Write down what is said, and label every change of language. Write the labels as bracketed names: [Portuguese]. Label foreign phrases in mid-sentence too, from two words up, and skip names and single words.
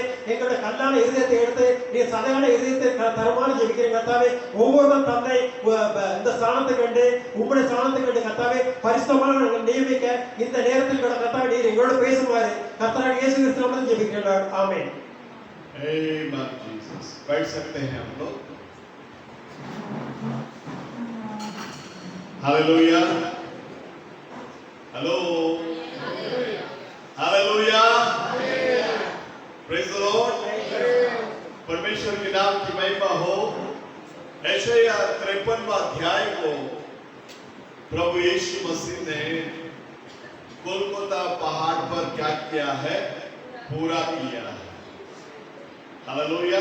[Tamil] எங்களுடைய கல்லான இருதயத்தை எடுத்து நீர் சதையான இருதயத்தை தருமாறு ஜெபிக்கிறேன் கர்த்தாவே. ஒவ்வொருவரும் தந்தை இந்த ஸ்தானத்தை கண்டு உங்களுடைய ஸ்தானத்தை கண்டு கர்த்தாவே பரிசுத்தமாக நாங்கள் நியமிக்க இந்த நேரத்தில் கர்த்தாவே நீர் எங்களோடு பேசுமாறு கர்த்தராகிய இயேசு கிறிஸ்து நாமத்தில் ஜெபிக்கிறேன். ஆமென். [English] Amen Jesus. [Hindi] बैठ सकते हैं हम लोग. [English] Hallelujah. Hello. Hallelujah. Praise the Lord. [Hindi] परमेश्वर के नाम की महिमा हो. यशायाह 53वां अध्याय को प्रभु यीशु मसीह ने गोलगोथा पहाड़ पर क्या किया है? पूरा किया है. हालेलुया.